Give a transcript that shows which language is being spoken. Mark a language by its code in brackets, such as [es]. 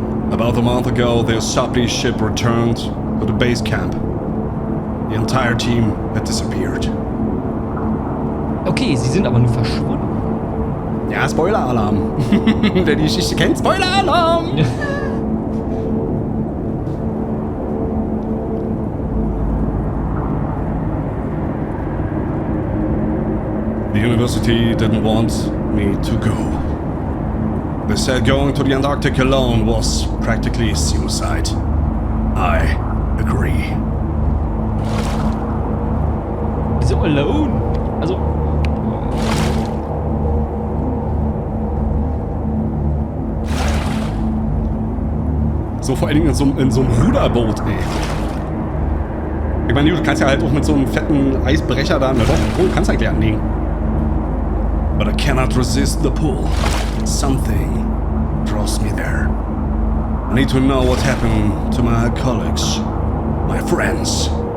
[en] About a month ago, their supply ship returned to the base camp. The entire team had disappeared. [de] Okay, sie sind aber nur verschwunden. Ja, Spoiler-Alarm. Wer die Geschichte kennt, Spoiler-Alarm. [en] The university didn't want me to go. They said going to the Antarctic alone was practically suicide. I agree. So alone? Also... [de] So vor allen Dingen in so einem Ruderboot, ey. Ich meine, du kannst ja halt auch mit so einem fetten Eisbrecher da... Na doch, du kannst eigentlich anlegen. [en] But I cannot resist the pull. Something draws me there. I need to know what happened to my colleagues, my friends.